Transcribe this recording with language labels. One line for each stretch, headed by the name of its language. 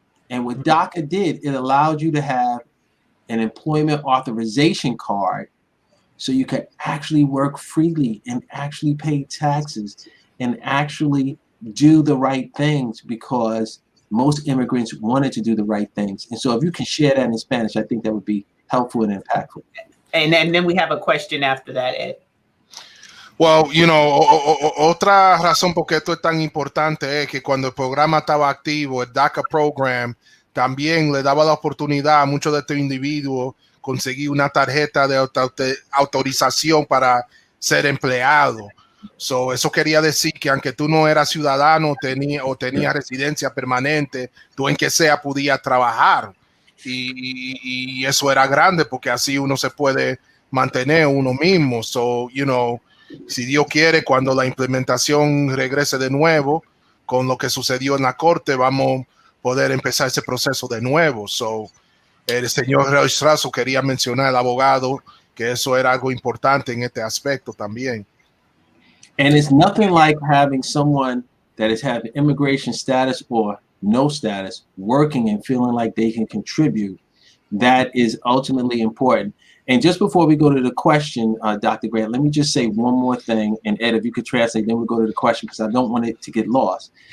English: And what DACA did, it allowed you to have an employment authorization card so you could actually work freely and actually pay taxes and actually do the right things, because most immigrants wanted to do the right things. And so if you can share that in Spanish, I think that would be helpful and impactful. And then we have a question after that, Ed. Well, you know,
Spanish: otra razón por qué esto es tan importante es que cuando el programa estaba activo, el DACA program también le daba la oportunidad a muchos de estos individuos conseguir una tarjeta de autorización para ser empleado. So, eso quería decir que aunque tú no eras ciudadano tenías residencia permanente, tú en que sea podías trabajar. Y eso era grande porque así uno se puede mantener uno mismo.
English: So, you know,
Spanish: si Dios quiere, cuando la implementación regrese de nuevo con lo que sucedió en la corte, vamos a poder empezar ese proceso de nuevo. So, el señor Restrazo quería mencionar al abogado que eso era algo importante en este aspecto también.
English: And it's nothing like having someone that has had immigration status or no status working and feeling like they can contribute. That is ultimately important. And just before we go to the question, Dr. Grant, let me just say one more thing. And Ed, if you could translate, then we'll go to the question, because I don't want it to get lost.